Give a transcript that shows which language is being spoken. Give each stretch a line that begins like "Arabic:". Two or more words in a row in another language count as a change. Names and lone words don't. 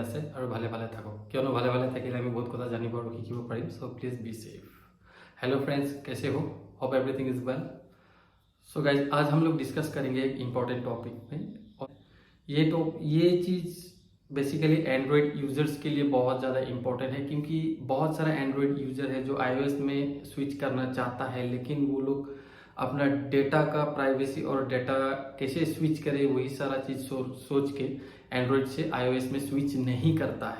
Assamese: আৰু ভালে ভালে থাকক, কিয়নো ভালে ভালে থাকিলে আমি বহুত কথা জানিব আৰু শিকিব পাৰিম।
English: So please be safe. Hello friends,
Hindi: कैसे हो?
English: Hope everything is well. So guys,
Hindi: आज हम लोग डिस्कस करेंगे एक
English: important topic
Hindi: में। और ये चीज़ बेसिकली
English: Android users
Hindi: के लिए बहुत ज़्यादा इम्पोर्टेंट है, क्योंकि बहुत सारा
English: Android user
Hindi: है जो iOS में स्विच करना चाहता है, लेकिन वो लोग अपना डेटा का प्राइवेसी और डेटा कैसे स्विच करे वही सारा चीज़ सोच के एंड्रॉयड से iOS में स्विच नहीं करता है।